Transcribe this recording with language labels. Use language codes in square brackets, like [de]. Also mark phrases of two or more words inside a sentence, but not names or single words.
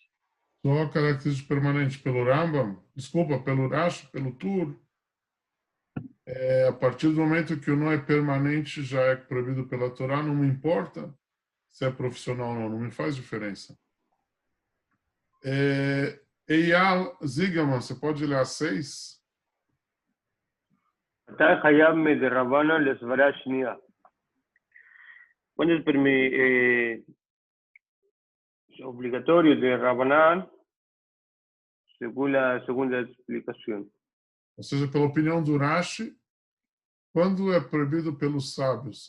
[pt] Só a característica permanente pelo Rambam, desculpa, pelo Rashi, pelo Tur, a partir do momento que o nó é permanente, já é proibido pela Torá, não me importa se é profissional ou não me faz diferença. Eyal Zigaman, você pode ler a 6? [he] מתי חייב מדרבנן לסברה שנייה? [pt] Quando é obrigatório de Rabanan, segundo a segunda explicação. Ou seja, pela opinião do Rashi, quando é proibido pelos sábios.